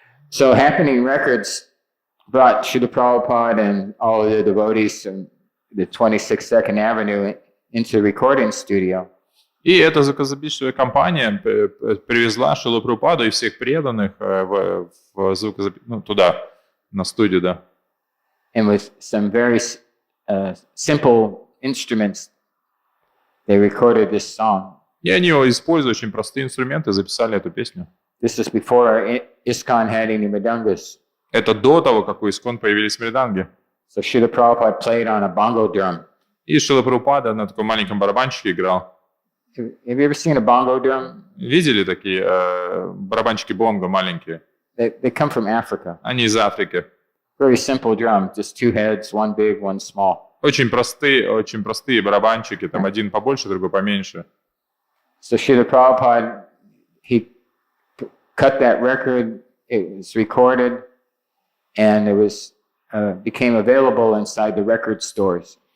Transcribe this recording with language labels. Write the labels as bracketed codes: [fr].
[en] So, Happening Records brought Srila Prabhupada and all of the devotees from the 22nd Avenue into the recording studio. [ru] И эта звукозаписывающая компания привезла Шрилу Прабхупаду и всех преданных в туда, на студию, да. [en] And with some very simple instruments, they recorded this song. [ru] И они, используя очень простые инструменты, записали эту песню. [en] This is before ISKCON had any mridangos. [ru] Это до того, как у Искон появились мриданги. [en] So Srila Prabhupada played on a bongo drum. [ru] И Шрила Прабхупада на таком маленьком барабанчике играл. [en] Have you ever seen a bongo drum? [ru] Видели такие барабанчики бонго маленькие? [en] They come from Africa. [ru] Они из Африки. [en] Very simple drum, just two heads, one big, one small. [ru] Очень простые барабанчики, там один побольше, другой поменьше. [en] So Srila Prabhupada, he cut that record, it was recorded, and it was became available inside the record stores.